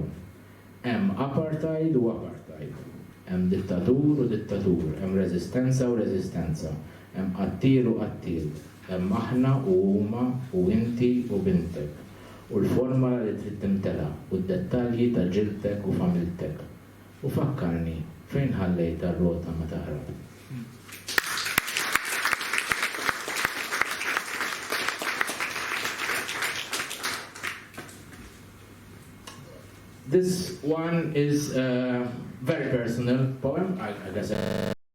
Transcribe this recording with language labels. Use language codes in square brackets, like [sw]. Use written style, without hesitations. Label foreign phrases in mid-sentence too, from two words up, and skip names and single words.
[mt] Hemm apartheid u apartheid. Hemm dittatur u dittatur, hemm reżistenza u reżistenza, hemm qattil u qattil, hemm aħna u huma u inti u bintek. U l-formula li trid timtela u d-dettalji ta' ġiltek u familtek. U fakkarni fejn ħallejt ar-rota ma taħrab. [en] This one is a very personal poem, I guess.